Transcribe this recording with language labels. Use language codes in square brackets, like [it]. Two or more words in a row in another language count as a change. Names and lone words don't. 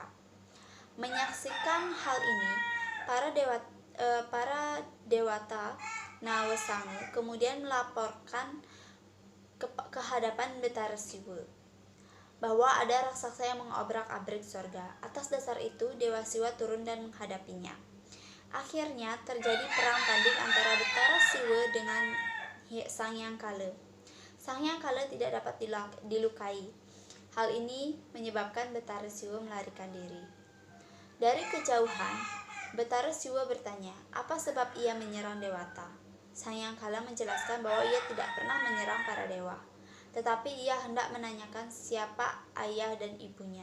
[id] Menyaksikan hal ini, para dewata Nawasangu kemudian melaporkan ke hadapan Betara Siwa bahwa ada raksasa yang mengobrak-abrik surga. Atas dasar itu, Dewa Siwa turun dan menghadapinya. Akhirnya terjadi perang tanding antara Betara Siwa dengan Sang Hyang Kala. Sang Hyang Kala tidak dapat dilukai. Hal ini menyebabkan Betara Siwa melarikan diri. Dari kejauhan, Betara Siwa bertanya, apa sebab ia menyerang dewata? Sang Hyang Kala menjelaskan bahwa ia tidak pernah menyerang para dewa, tetapi ia hendak menanyakan siapa ayah dan ibunya.